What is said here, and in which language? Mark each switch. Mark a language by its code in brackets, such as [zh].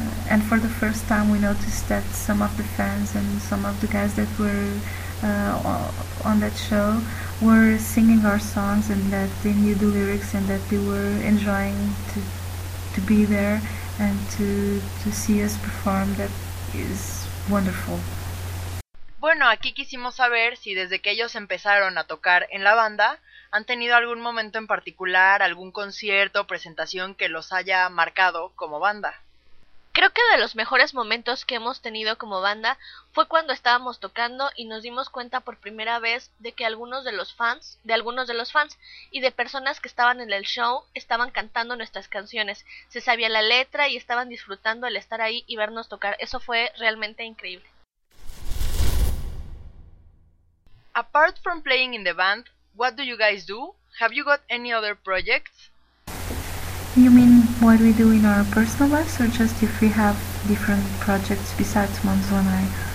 [en] And for the first time we noticed that some of the fans and some of the guys that were on that show were singing our songs and that they knew the lyrics and that they were enjoying to be there. And to see us perform, that is wonderful. [es] Bueno, aquí quisimos saber si desde que ellos empezaron a tocar en la banda han tenido algún momento en particular, algún concierto o presentación que los haya marcado como banda. Creo que de los mejores momentos que hemos tenido como banda fue cuando estábamos tocando y nos dimos cuenta por primera vez de que algunos de los fans y de personas que estaban en el show estaban cantando nuestras canciones. Se sabía la letra y estaban disfrutando el estar ahí y vernos tocar. Eso fue realmente increíble. [en] Apart from playing in the band, what do you guys do? Have you got any other projects? You mean what we do in our personal lives, or just if we have different projects besides Mons Lunae?